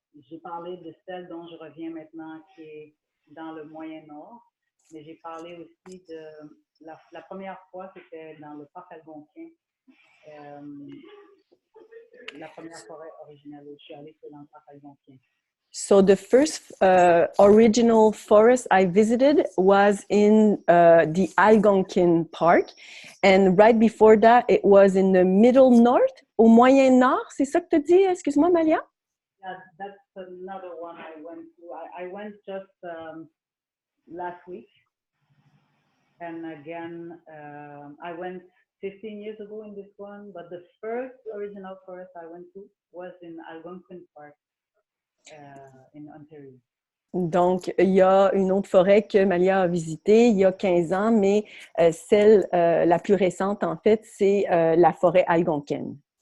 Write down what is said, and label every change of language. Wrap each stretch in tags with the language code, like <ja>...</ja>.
<fr>J'ai parlé de celle dont je reviens maintenant, qui est dans le Moyen-Nord, mais j'ai parlé aussi de la première fois, c'était dans le parc algonquin. La première forêt originale où je suis allée, c'est dans le parc algonquin.</fr> <en>So the first original forest I visited was in the Algonquin Park, and right before that, it was in the Middle North,</en> <fr>au Moyen Nord. C'est ça que tu dis? Excuse-moi, Malia.</fr> <en>Yeah, that's another one I went to. I went just last week, and again, I went 15 years ago in this one, but the first original forest I went to was in Algonquin Park in Ontario.</en> <fr>Donc, il y a une autre forêt que Malia a visitée il y a 15 ans, mais celle la plus récente, en fait, c'est la forêt algonquine.</fr>